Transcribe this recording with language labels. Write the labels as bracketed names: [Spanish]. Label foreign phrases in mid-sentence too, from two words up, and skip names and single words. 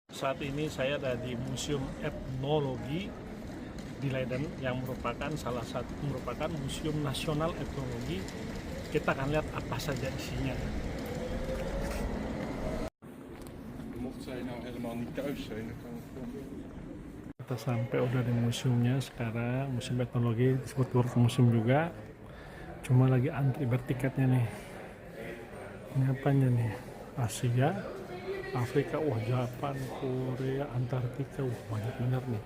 [Indonesian] Saat ini saya ada di Museum Etnologi di Leiden yang merupakan museum nasional etnologi. Kita akan lihat apa saja isinya. [Dutch] Mocht zij nou helemaal niet thuis zijn, dan kan het gewoon. [Indonesian] Kita sampai udah di museumnya sekarang, Museum Etnologi, disebut World Museum juga. Cuma lagi antri bertiketnya nih. Ini apanya nih? Asia, Afrika, wah Jepang, Korea, Antartika, wah banyak benar nih.